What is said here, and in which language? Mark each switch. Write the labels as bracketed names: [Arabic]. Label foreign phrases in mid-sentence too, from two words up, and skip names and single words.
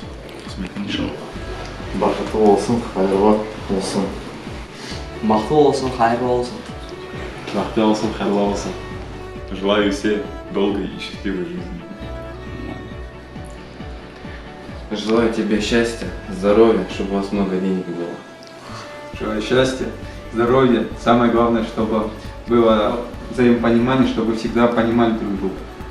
[Kazakh] Қызметің иншалла. Бақытты болсын, қайырлы болсын. Бақытты болсын, қайырлы болсын. Бақытты болсын, қайырлы болсын. [Russian] Желаю все долгой и счастливой жизни. Желаю тебе счастья, здоровья, чтобы у вас много денег было. Желаю счастья, здоровья. Самое главное, чтобы было взаимопонимание, чтобы всегда понимали друг друга.